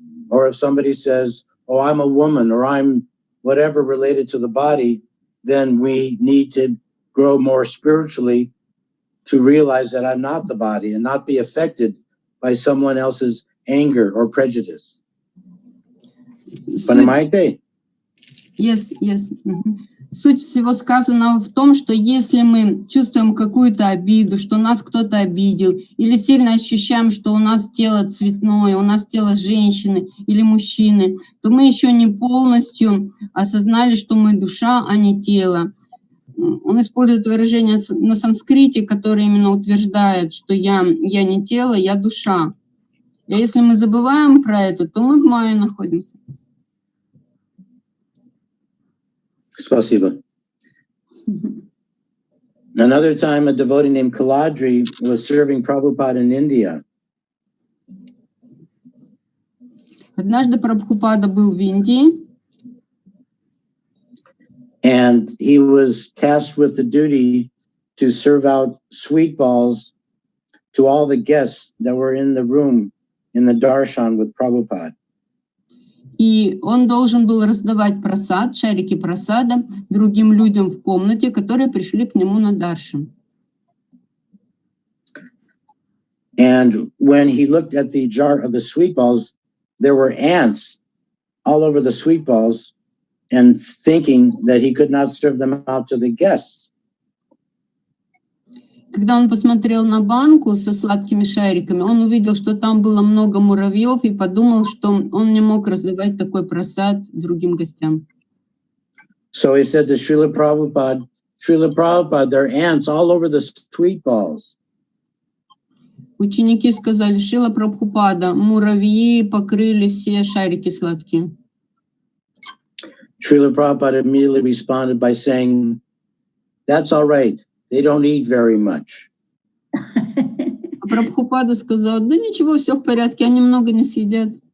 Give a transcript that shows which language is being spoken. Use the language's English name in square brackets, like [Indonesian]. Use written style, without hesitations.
[English] Or if somebody says, oh, I'm a woman, or I'm whatever related to the body, then we need to grow more spiritually to realize that I'm not the body and not be affected by someone else's anger or prejudice. [Russian] Понимаете? [English] Yes. [Russian] Суть всего сказанного в том, что если мы чувствуем какую-то обиду, что нас кто-то обидел, или сильно ощущаем, что у нас тело цветное, у нас тело женщины или мужчины, то мы еще не полностью осознали, что мы душа, а не тело. Он использует выражение на санскрите, которое именно утверждает, что я не тело, я душа. И если мы забываем про это, то мы в майе находимся. Спасибо. [English] Another time, a devotee named Kaladri was serving Prabhupada in India. [Russian] Однажды Прабхупада был в Индии, [English] and he was tasked with the duty to serve out sweet balls to all the guests that were in the room in the darshan with Prabhupada. [Russian] и он должен был раздавать прасад, шарики прасада другим людям в комнате, которые пришли к нему на даршан. [English] And when he looked at the jar of the sweet balls, there were ants all over the sweet balls, and thinking that he could not serve them out to the guests. [Russian] Когда он посмотрел на банку со сладкими шариками, он увидел, что там было много муравьев, и подумал, что он не мог раздавать такой прасад другим гостям. [English] So he said to Srila Prabhupada, there are ants all over the sweet balls. [Russian] Ученики сказали: Шрила Прабхупада, муравьи покрыли все шарики сладкие. [English] Srila Prabhupada immediately responded by saying, that's all right. They don't eat very much. [Russian] А Прабхупада сказал: да ничего, все в порядке, они много не съедят.